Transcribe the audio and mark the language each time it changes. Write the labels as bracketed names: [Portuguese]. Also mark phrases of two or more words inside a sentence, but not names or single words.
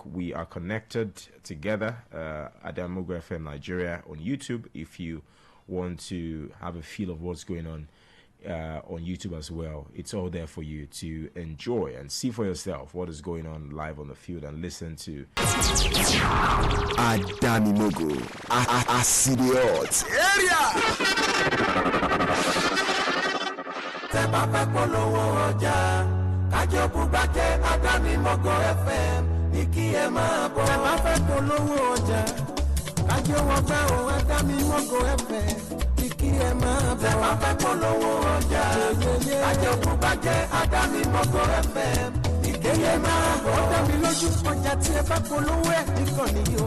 [English] We are connected together, Adamimogo FM Nigeria on YouTube, if you want to have a feel of what's going on YouTube as well. It's all there for you to enjoy and see for yourself what is going on live on the field and listen to. Adamimogo, Asidiot area. [Yoruba] Adamimogo FM ní kí ẹ máa bọ̀. Tẹ́ bá fẹ́ polówó ọjà kájọ wọ́n fẹ́ o Adamimogo FM ní kí ẹ máa bọ̀. Tẹ́ bá fẹ́ polówó ọjà kájọ kó bá jẹ́ Adamimogo FM ní kí ẹ máa bọ̀. Ó dá mi lójú ọjà tí ẹ bá polówó ẹ̀ nìkan nìyí o.